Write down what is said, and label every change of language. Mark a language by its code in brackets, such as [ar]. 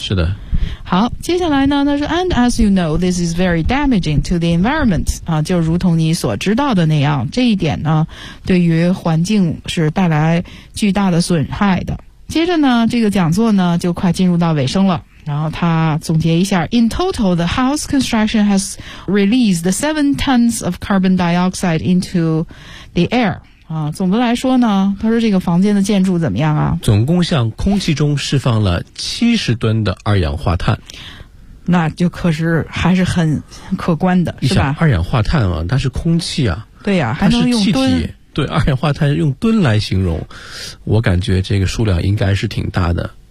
[zh] 是的。好，接下来呢，他说 ， [en] and as you know, this is very damaging to the environment [zh] 啊，就如同你所知道的那样，这一点呢，对于环境是带来巨大的损害的。接着呢，这个讲座呢就快进入到尾声了。然后他总结一下 [en] In total, the house construction has released 7 tons of carbon dioxide into the air [zh] 总的来说呢，他说这个房间的建筑怎么样啊？总共向空气中释放了70吨的二氧化碳。那就可是还是很可观的，是吧？二氧化碳啊，它是空气啊。对呀、啊，还能用吨。对，二氧化碳用吨来形容，我感觉这个数量应该是挺大的。